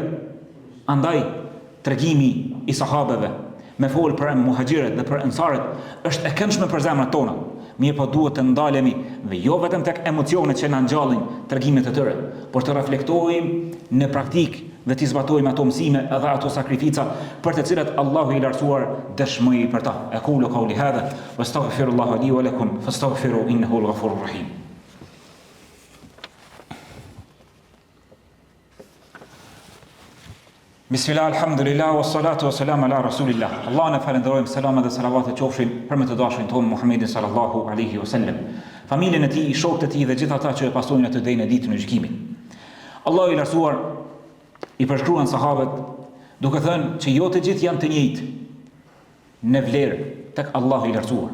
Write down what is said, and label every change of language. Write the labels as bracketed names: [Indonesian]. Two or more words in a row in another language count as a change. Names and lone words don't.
[Albanian] Andaj tregimi i sahabeve me fol për muhaxhirët dhe për ansarët është e këndshme për zemrat tona. Mirë po duhet të ndalemi dhe jo vetëm tek emocionet që na ngjallin tregimet e tyre, por të reflektojmë në praktikë dhe të zbatojmë ato mësime edhe ato sakrifica për të cilat Allahu i lartësuar dëshmoi për ta. [Arabic] أقول قولي هذا وأستغفر الله لي ولكم فاستغفروا إنه الغفور الرحيم. بسم الله، الحمد لله، والصلاة والسلام على رسول الله. [Albanian] Allah në falenderojmë, selama dhe salavatet qofshin për me të dashurin tonë Muhammedin [Arabic] صلى الله عليه وسلم, [Albanian] familjen e tij, shokët e tij dhe gjithë ata që e pasojnë atë deri në ditën e gjykimit. Allahu i lartësuar i përshkruan sahabët duke thënë që jo të gjithë janë të njëjtë në vlerë tek Allahu i lartësuar.